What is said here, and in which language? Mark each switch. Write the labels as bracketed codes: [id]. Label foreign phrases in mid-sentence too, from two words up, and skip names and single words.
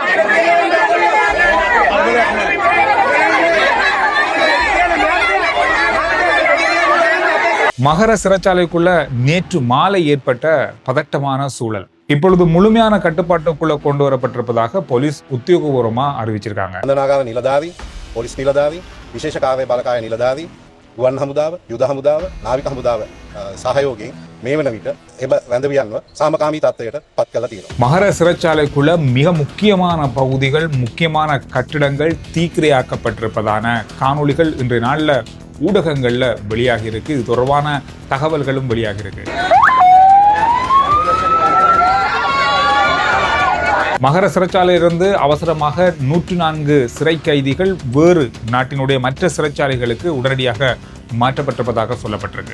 [ta] மகர சிறைச்சாலைக்குள்ள நேற்று மாலை ஏற்பட்ட பதட்டமான சூழல் இப்பொழுது முழுமையான கட்டுப்பாட்டுக்குள்ள கொண்டு வரப்பட்டிருப்பதாக போலீஸ் உத்தியோகபூர்வமா அறிவிச்சிருக்காங்க. [si] අන්දනාගාර නිලධාරී, පොලිස් නිලධාරී, විශේෂ කාර්ය බළකාය නිලධාරී, ගුවන් හමුදාව, යුද හමුදාව, නාවික හමුදාව සහයෝගයෙන් මේ වන විට එම වැඳවියන්ව සාමකාමී තත්ත්වයට පත් කරලා තියෙනවා. [ta] மகர சிறைச்சாலைக்குள்ள மிக முக்கியமான பகுதிகள், முக்கியமான கட்டிடங்கள் தீக்கிரையாக்கப்பட்டிருப்பதான காணொளிகள் இன்றைய நாள்ல ஊடகங்கள்ல வெளியாகி இருக்கு. இது தொடர்பான தகவல்களும் வெளியாகி இருக்கு. மகர சிறைச்சாலையிலிருந்து அவசரமாக 104 சிறை கைதிகள் வேறு நாட்டினுடைய மற்ற சிறைச்சாலைகளுக்கு உடனடியாக மாற்றப்பட்டிருப்பதாக சொல்லப்பட்டிருக்கு.